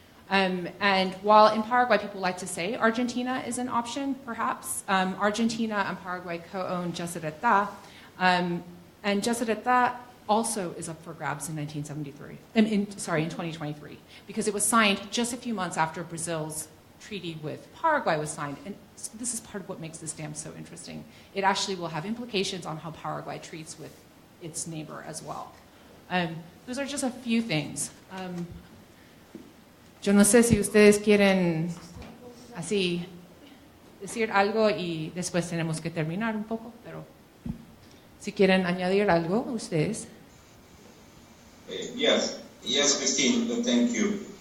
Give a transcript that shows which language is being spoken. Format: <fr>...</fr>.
<en>And while in Paraguay people like to say Argentina is an option, perhaps, Argentina and Paraguay co-own Jacereta, and Jacereta also is up for grabs in 2023, because it was signed just a few months after Brazil's treaty with Paraguay was signed. And this is part of what makes this dam so interesting. It actually will have implications on how Paraguay treats with its neighbor as well. Those are just a few things.</en> <es>Yo no sé si ustedes quieren así decir algo y después tenemos que terminar un poco, pero si quieren añadir algo ustedes.</es> <en>Yes, Christine, thank you.</en>